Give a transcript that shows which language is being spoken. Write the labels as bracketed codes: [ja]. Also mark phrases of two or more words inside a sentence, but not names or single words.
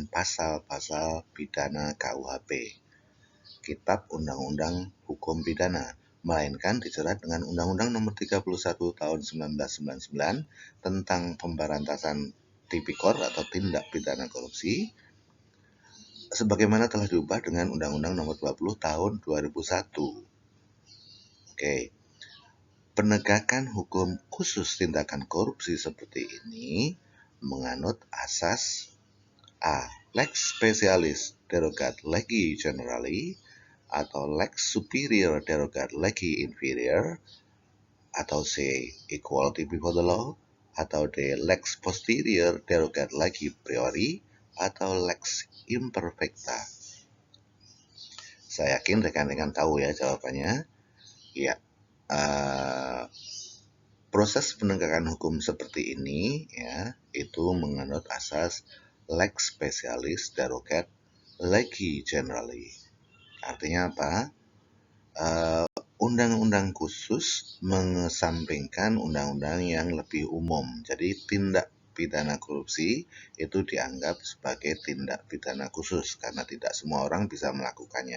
[id] pasal-pasal pidana KUHP, Kitab Undang-Undang Hukum Pidana, melainkan dijerat dengan Undang-Undang Nomor 31 Tahun 1999 tentang Pemberantasan Tipikor atau Tindak Pidana Korupsi, sebagaimana telah diubah dengan Undang-Undang Nomor 20 Tahun 2001. Oke. penegakan hukum khusus tindakan korupsi seperti ini menganut asas A. [la] Lex specialis derogat legi generali, atau lex superior derogat legi inferior, atau C. [en] Equality before the law, [id] atau D. [la] Lex posterior derogat legi priori, atau lex imperfecta. [id] Saya yakin rekan-rekan tahu ya jawabannya. Ya, proses penegakan hukum seperti ini ya itu menganut asas [la] lex specialis derogat legi generali. [id] Artinya apa? Undang-undang khusus mengesampingkan undang-undang yang lebih umum. Jadi tindak pidana korupsi itu dianggap sebagai tindak pidana khusus karena tidak semua orang bisa melakukannya.